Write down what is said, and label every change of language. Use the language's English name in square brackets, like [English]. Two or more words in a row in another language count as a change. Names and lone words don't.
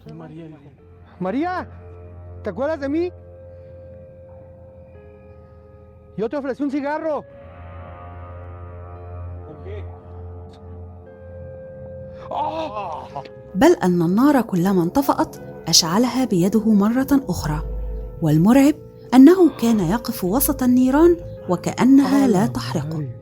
[Spanish] María, ¿te acuerdas de mí? Yo te ofrecí un cigarro. [Arabic] بل أن النار كلما انطفأت أشعلها بيده مرة أخرى، والمرعب أنه كان يقف وسط النيران وكأنها لا تحرقه.